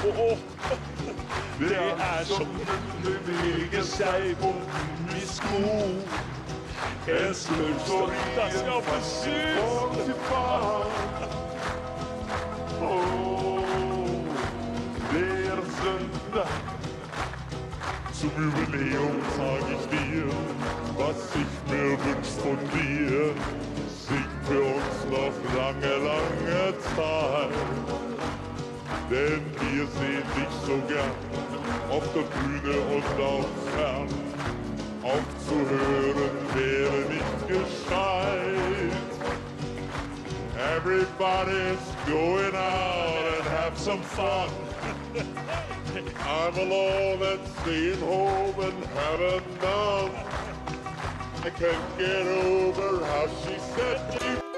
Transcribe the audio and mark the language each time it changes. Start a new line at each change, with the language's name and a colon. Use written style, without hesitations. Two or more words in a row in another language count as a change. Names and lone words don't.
Norwegian: Det er som den beveger seg på gummisko. En smurf som da skal få sus til far. Det er søndag.
German: Zum Jubiläumstag ich dir, was ich mir wünsch von dir. Sing für uns noch lange, lange Zeit. Denn wir sehen dich so gern auf der Bühne und auch fern. Aufzuhören wäre nicht gescheit.
English: Everybody's going out and have some fun. I'm alone and staying home and having none. I can't get over how she said you.